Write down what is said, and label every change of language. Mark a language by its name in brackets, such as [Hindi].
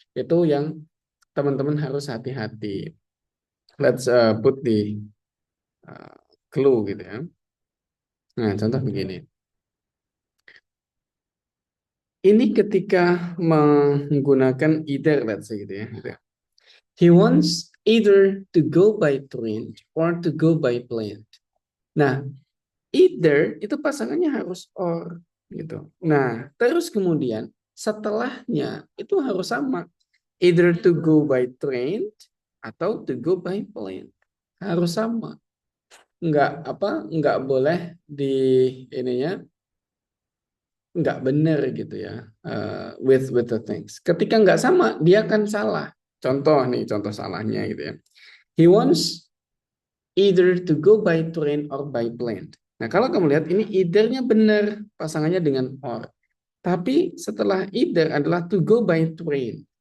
[Indonesian] Itu yang teman-teman harus hati-hati. [English] Let's put the clue [Indonesian] gitu ya. Nah, contoh begini. Ini ketika menggunakan either, [English] let's say [Indonesian] gitu ya. [English] He wants either to go by train or to go by plane. [Indonesian] Nah, either itu pasangannya harus or gitu. Nah, terus kemudian setelahnya itu harus sama. [English] Either to go by train [Indonesian] atau [English] to go by plane. [Indonesian] Harus sama. Enggak boleh di ininya nggak benar gitu ya [English] with the things. [Indonesian] Ketika nggak sama, dia akan salah. Contoh salahnya gitu ya. [English] He wants either to go by train or by plane. [Indonesian] Nah, kalau kamu lihat ini either-nya benar pasangannya dengan or. Tapi setelah either adalah [English] to go by train.